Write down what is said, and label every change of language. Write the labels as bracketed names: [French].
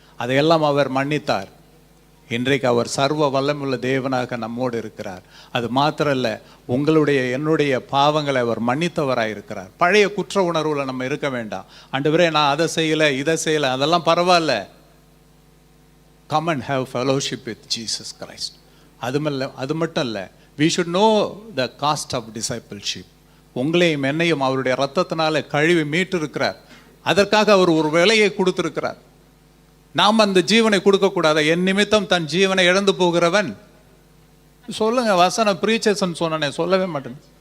[Tamil] அதையெல்லாம் அவர் மன்னித்தார். இன்றைக்கு அவர் சர்வ வல்லமுள்ள தேவனாக நம்மோடு இருக்கிறார். அது மாத்திரம் இல்லை, உங்களுடைய என்னுடைய பாவங்களை அவர் மன்னித்தவராக இருக்கிறார். பழைய குற்ற உணர்வுல நம்ம இருக்க வேண்டாம். ஆண்டவரே நான் அதை செய்யலை இதை செய்யலை, அதெல்லாம் பரவாயில்ல. [English] Come and have fellowship with Jesus Christ. [Tamil] அது மட்டும் இல்லை, [English] we should know the cost of discipleship. [Tamil] உங்களையும் என்னையும் அவருடைய ரத்தத்தினால கழுவி மீட்டு இருக்கிறார். அதற்காக அவர் ஒரு விலையை கொடுத்திருக்கிறார். நாம் அந்த ஜீவனை கொடுக்கக்கூடாது. என் நிமித்தம் தன் ஜீவனை இழந்து போகிறவன், சொல்லுங்க வசனம் பிரீச்சர்ஸ் சொன்னேன், சொல்லவே மாட்டேன்.